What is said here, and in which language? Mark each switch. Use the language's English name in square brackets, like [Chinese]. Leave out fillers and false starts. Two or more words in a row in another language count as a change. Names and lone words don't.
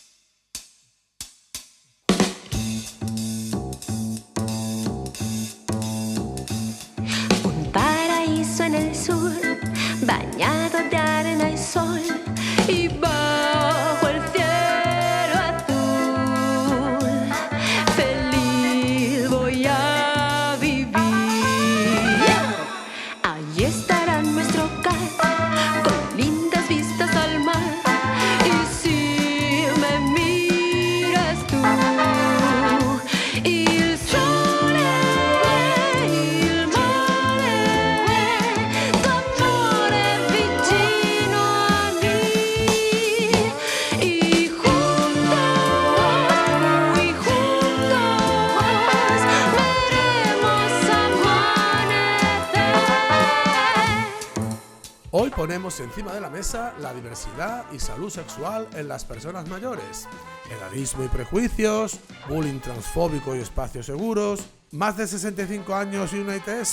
[Spanish] Un paraíso en el sur, bañado de arena y sol, y bajo el cielo azul, feliz voy a vivir. Allí estará nuestro hogar, con lindas vistas al mar, y si me miras tú, [Italian] il sole e il mare, tu amore vicino a mí, [Spanish] y juntos veremos amanecer. Hoy ponemos encima de la mesa la diversidad y salud sexual en las personas mayores, edadismo y prejuicios, bullying transfóbico y espacios seguros, más de 65 años y una ITS.